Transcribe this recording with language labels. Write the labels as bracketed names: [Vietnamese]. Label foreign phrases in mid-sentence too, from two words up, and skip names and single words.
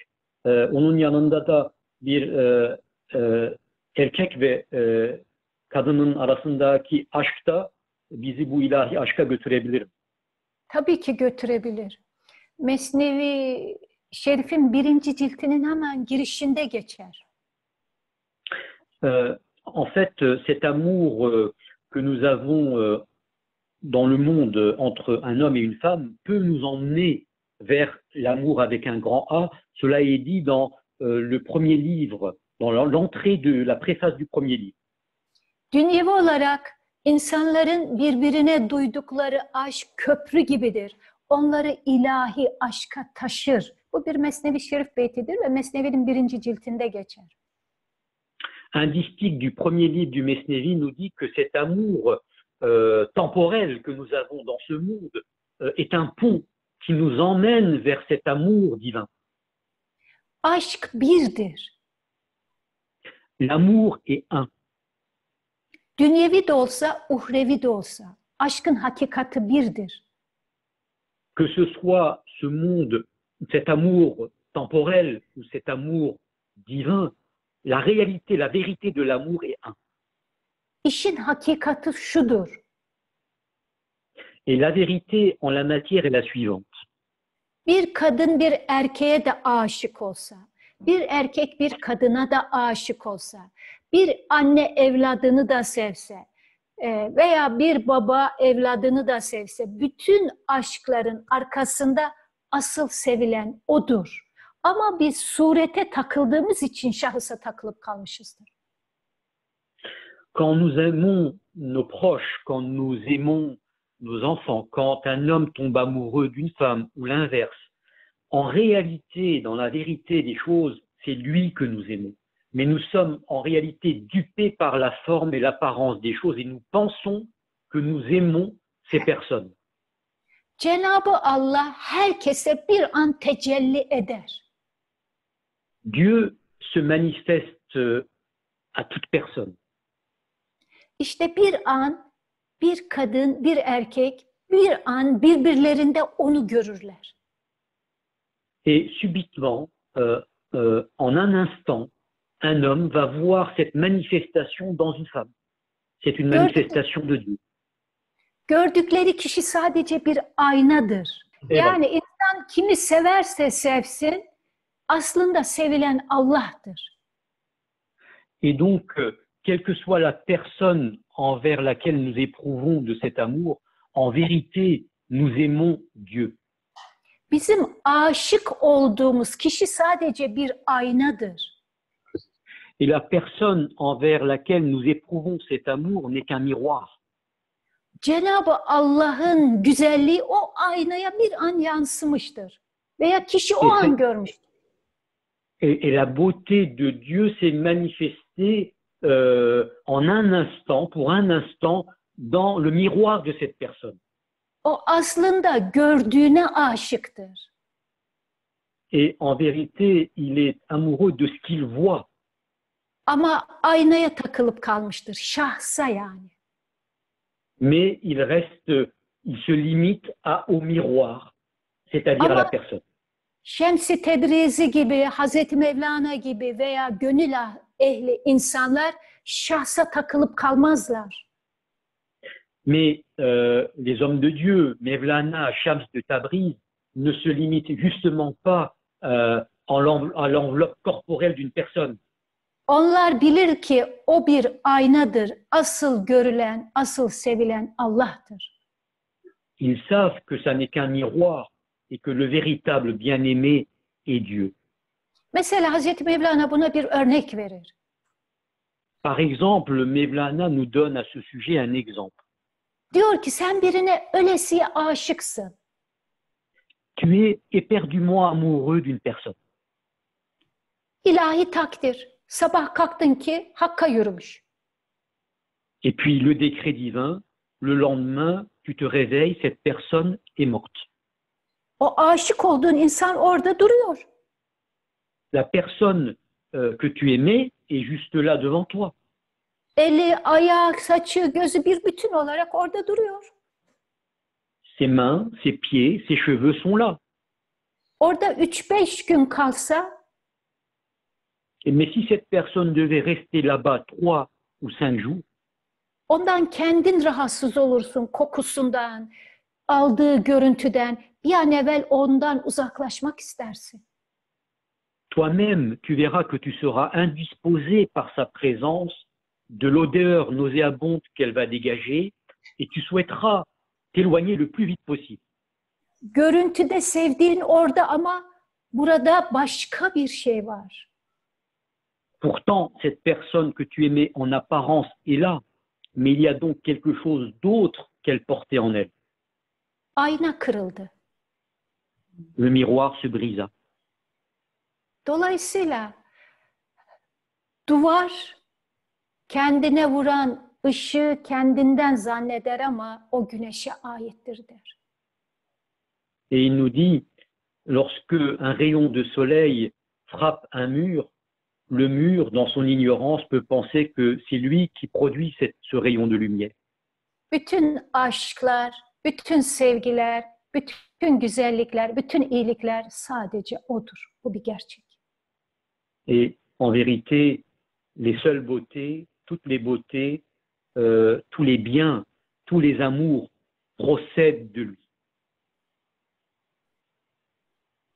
[Turkish] Onun yanında da bir erkek ve kadının arasındaki aşk da bizi bu ilahi aşka götürebilir mi? Tabii ki götürebilir. Mesnevi Şerif'in 1. ciltinin hemen girişinde geçer. [French] En fait, cet amour que nous avons dans le monde entre un homme et une femme peut nous emmener vers l'amour avec un grand A. Cela est dit dans le premier livre, dans l'entrée de la préface du premier livre. [Turkish] Dünyevi olarak insanların birbirine duydukları aşk köprü gibidir. Onları ilahi aşka taşır. Bu bir Mesnevi Şerif beytidir ve Mesnevi'nin 1. ciltinde geçer. [French] Un distique du premier livre du Mesnevi nous dit que cet amour temporel que nous avons dans ce monde est un pont qui nous emmène vers cet amour divin. [Turkish] Aşk birdir. [French] L'amour est un. [Turkish] Dünyevi de olsa, uhrevi de olsa. Aşkın hakikati birdir. [French] Que ce soit ce monde, cet amour temporel ou cet amour divin, la réalité, la vérité de l'amour est un. [Turkish] İşin hakikati şudur. [French] Et la vérité en la matière est la suivante. [Turkish] bir kadın bir erkeğe de aşık olsa, bir erkek bir kadına da aşık olsa, bir anne evladını da sevse veya bir baba evladını da sevse, bütün aşkların arkasında asıl sevilen odur. Ama biz surete takıldığımız için şahısa takılıp kalmışızdır. [French] Quand nous aimons nos proches, quand nous aimons nos enfants, quand un homme tombe amoureux d'une femme ou l'inverse, en réalité, dans la vérité des choses, c'est lui que nous aimons. Mais nous sommes en réalité dupés par la forme et l'apparence des choses et nous pensons que nous aimons ces personnes. [Turkish] Cenab-ı Allah herkese bir an tecelli eder. [French] Dieu se manifeste à toute personne. [Turkish] İşte bir an bir kadın, bir erkek bir an birbirlerinde onu görürler. [French] Et subitement, en un instant, un homme va voir cette manifestation dans une femme. C'est une manifestation de Dieu. [Turkish] Gördükleri kişi sadece bir aynadır. Evet. Yani insan kimi severse sevsin, aslında sevilen Allah'tır. [French] Et donc, quelle que soit la personne envers laquelle nous éprouvons de cet amour, en vérité, nous aimons Dieu. [Turkish] Bizim aşık olduğumuz kişi sadece bir aynadır. [French] Et la personne envers laquelle nous éprouvons cet amour n'est qu'un miroir. [Turkish] Cenab-ı Allah'ın güzelliği o aynaya bir an yansımıştır. Veya kişi o an görmüştür. [French] Et la beauté de Dieu s'est manifestée en un instant, pour un instant, dans le miroir de cette personne. [Turkish] O aslında gördüğüne aşıktır. [French] Et en vérité, il est amoureux de ce qu'il voit. [Turkish] Ama aynaya takılıp kalmıştır. Şahsa yani. [French] Mais il reste, il se limite au miroir, c'est-à-dire à la personne. [Turkish] Şems-i Tebrizi gibi, Hazreti Mevlana gibi veya gönül ehli insanlar şahsa takılıp kalmazlar. [French] Mais les hommes de Dieu, Mevlana, Shams de Tabriz, ne se limitent justement pas à l'enveloppe corporelle d'une personne. [Turkish] Onlar bilir ki o bir aynadır. Asıl görülen, asıl sevilen Allah'tır. [French] Ils savent que ça n'est qu'un miroir et que le véritable bien-aimé est Dieu. [Turkish] Mesela Hazreti Mevlana buna bir örnek verir. [French] Par exemple, Mevlana nous donne à ce sujet un exemple. [Turkish] Diyor ki sen birine ölesiye aşıksın. [French] Tu es éperdument amoureux d'une personne. [Turkish] İlahi takdir. Sabah kalktın ki Hakk'a yürümüş. [French] Et puis le décret divin, le lendemain, tu te réveilles, cette personne est morte. [Turkish] O aşık olduğun insan orada duruyor. [French] La personne que tu aimais est juste là devant toi. [Turkish] Eli, ayağı, saçı, gözü bir bütün olarak orada duruyor. [French] Ses mains, ses pieds, ses cheveux sont là. [Turkish] Orada 3-5 gün kalsa [French] Mais si cette personne devait rester là-bas 3 ou 5 jours, [Turkish] ondan kendin rahatsız olursun, kokusundan, aldığı görüntüden. Bir an evvel ondan uzaklaşmak istersin. [French] toi-même, tu verras que tu seras indisposé par sa présence, de l'odeur nauséabonde qu'elle va dégager, et tu souhaiteras t'éloigner le plus vite possible. [Turkish] Görüntüde sevdiğin orada ama burada başka bir şey var. [French] Pourtant, cette personne que tu aimais en apparence est là, mais il y a donc quelque chose d'autre qu'elle portait en elle. [Turkish] Ayna kırıldı. [French] Le miroir se brisa. [Turkish] Dolayısıyla duvar kendine vuran ışığı kendinden zanneder ama o güneşe aittir der. [French] Et il nous dit, lorsque un rayon de soleil frappe un mur, le mur, dans son ignorance, peut penser que c'est lui qui produit ce rayon de lumière. [Turkish] Bütün aşklar, bütün sevgiler, bütün güzellikler, bütün iyilikler sadece odur. Bu bir gerçek. [French] Et en vérité, les seules beautés, toutes les beautés, tous les biens, tous les amours procèdent de lui.